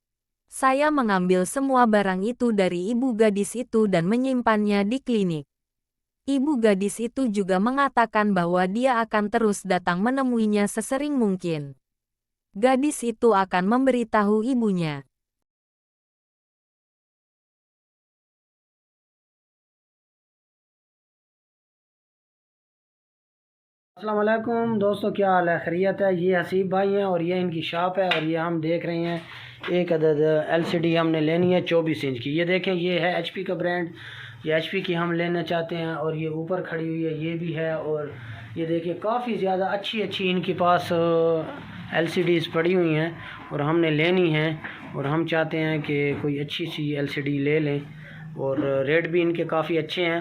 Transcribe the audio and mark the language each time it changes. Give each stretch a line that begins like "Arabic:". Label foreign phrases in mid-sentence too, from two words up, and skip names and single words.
Indonesian: Saya mengambil semua barang itu dari ibu gadis itu dan menyimpannya di klinik. Ibu gadis itu juga mengatakan bahwa dia akan terus datang menemuinya sesering mungkin. Gadis itu akan memberitahu ibunya.
Arabic: السلام عليكم
Urdu: دوستو، کیا حال ہے? خیریت ہے. یہ حسیب بھائی ہیں اور یہ ان کی شاپ ہے اور یہ ہم دیکھ رہے ہیں ایک عدد ایل سی ڈی ہم نے لینی ہے 24 انچ کی. یہ دیکھیں، یہ ہے ایچ پی کا برانڈ یہ ایچ پی کی ہم لینا چاہتے ہیں، اور یہ اوپر کھڑی ہوئی ہے یہ بھی ہے، اور یہ دیکھیں کافی زیادہ اچھی ان کے پاس ایل سی ڈیز پڑی ہوئی ہیں اور ہم نے لینی ہیں، اور ہم چاہتے ہیں کہ کوئی اچھی سی ایل سی ڈی لے لیں، اور ریٹ بھی ان کے کافی اچھے ہیں۔